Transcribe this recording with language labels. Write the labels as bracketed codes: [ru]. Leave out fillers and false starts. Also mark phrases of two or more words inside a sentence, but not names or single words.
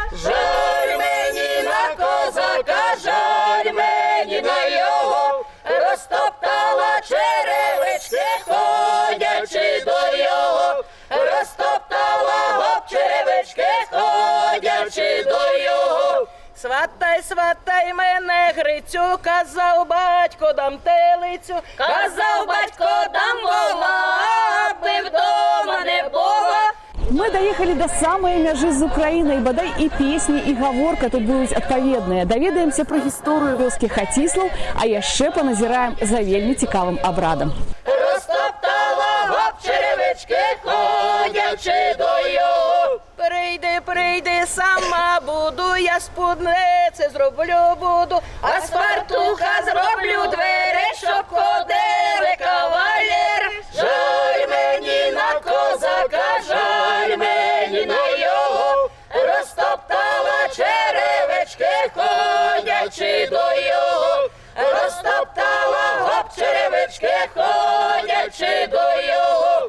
[uk] Жаль мені на козака, жаль мені на його, розтоптала черевички, ходячи до його, розтоптала гоп черевички, ходячи до його. Сватай, сватай мене, Грицю, казав батько, дам телицю, казав батько, дам вола, аби вдома не було. [be] Мы доехали до самой мяжы з Украінай, бадай і песні, і гаворка тут будуць адпаведныя. Даведаемся пра гісторыю вёскі Хаціслаў, а яшчэ паназіраем за вельмі цікавым абрадам. [uk] Розтоптала гоп черевички, ходячи до його. Прийди, прийди, сама буду, я спудниці зроблю буду, а з фартуха зроблю двері, щоб ходили кавалери. Жаль мені на козака, жаль мені на його, розтоптала черевички, ходячи до його, розтоптала гоп черевички, ходячи до його.